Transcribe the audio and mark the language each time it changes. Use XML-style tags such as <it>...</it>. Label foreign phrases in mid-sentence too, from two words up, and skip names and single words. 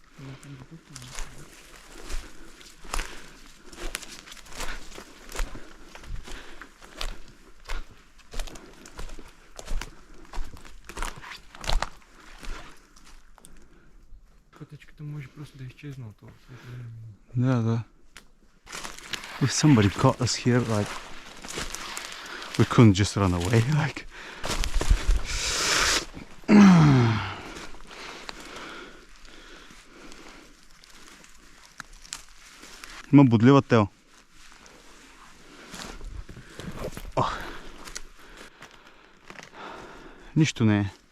<bg>Пътечката може просто да изчезне от това. Да.</bg> <en>If somebody caught us here, like, we couldn't just run away, like.</en> <bg>Има бодлива тел. Нищо не е.</bg>